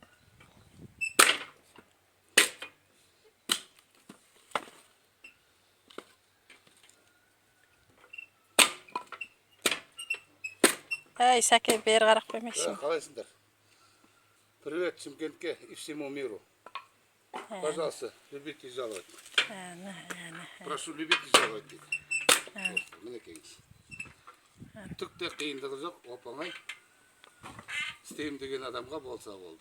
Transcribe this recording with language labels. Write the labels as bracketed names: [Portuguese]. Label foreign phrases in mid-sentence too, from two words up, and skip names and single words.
[Kazakh] Әй, Сәке, бері қарап қоймайсың. [Russian] Қалайсыңдар? Привет Шымкентке и всему миру. Пожалуйста, любите и жалуйте. Прошу любить и жалуйте. Мінекейіңіз. [Kazakh] Түк те қиындығы жоқ, оп-оңай. Істеймін деген адамға болса болды.